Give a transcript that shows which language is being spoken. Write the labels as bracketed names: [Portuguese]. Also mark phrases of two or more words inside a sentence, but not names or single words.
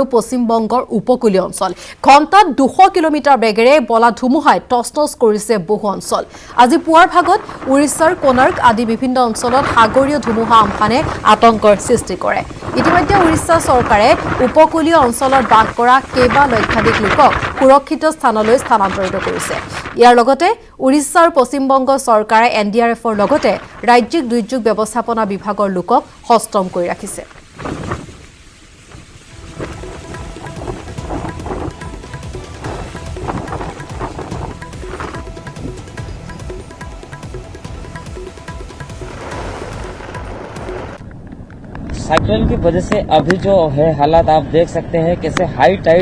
[Assamese] পশ্চিমবংগৰ উপকূলীয় অঞ্চল ঘণ্টাত 200 কিলোমিটাৰ বেগেৰে বলা ধুমুহাই টচ কৰিছে বহু অঞ্চল আজি পুৱাৰ ভাগত উৰিষ্যাৰ কোনাৰ্ক আদি বিভিন্ন অঞ্চলত সাগৰীয় ধুমুহা আমফানে আতংকৰ সৃষ্টি কৰে ইতিমধ্যে উৰিষ্যা চৰকাৰে উপকূলীয় অঞ্চলত বাস কৰা কেইবা লক্ষাধিক লোকক সুৰক্ষিত স্থানলৈ স্থানান্তৰিত কৰিছে ইয়াৰ লগতে উৰিষ্যা আৰু পশ্চিমবংগ চৰকাৰে এনডিআৰএফৰ লগতে ৰাজ্যিক দুৰ্যোগ ব্যৱস্থাপনা বিভাগৰ লোকক হস্তম কৰি ৰাখিছে [Hindi] साइक्लोन की वजह से अभी जो है हालात आप देख सकते हैं कैसे [English] high tide